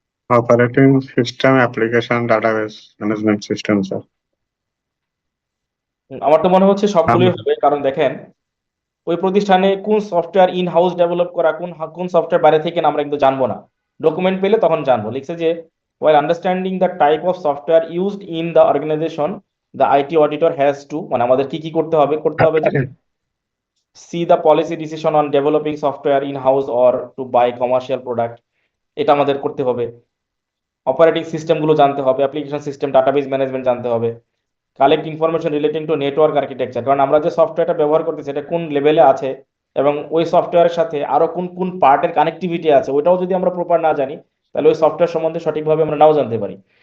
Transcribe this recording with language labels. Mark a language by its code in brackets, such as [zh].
[en] Operating system, application, database management system, sir. [bn] আমার তো মনে হচ্ছে সবগুলোই আমরা হবে, কারণ দেখেন ওই প্রতিষ্ঠানে কোন সফটওয়্যার ইন হাউস ডেভেলপ করা, কোন কোন সফটওয়্যার বাইরে থেকে না আমরা কিন্তু জানবো না, ডকুমেন্ট পেলে তখন জানবো। লিখছে যে [en] while understanding the type of software used in the organization, the IT auditor has to, [bn] মানে আমাদের কি কি করতে হবে যে [en] see the policy decision on developing software in house or to buy commercial product, [bn] এটা আমাদের করতে হবে। অপারেটিং সিস্টেম গুলো জানতে হবে, অ্যাপ্লিকেশন সিস্টেম, ডাটাবেস ম্যানেজমেন্ট জানতে হবে, [en] collect information relating to network architecture, [bn] কারণ আমরা যে সফটওয়্যারটা ব্যবহার করতেছি এটা কোন লেভেলে আছে এবং ওই সফটওয়্যারের সাথে আরো কোন কোন পার্টের কানেক্টিভিটি আছে ওইটাও যদি আমরা প্রপার না জানি তাহলে ওই সফটওয়্যার সম্বন্ধে সঠিকভাবে আমরা নাও জানতে পারি।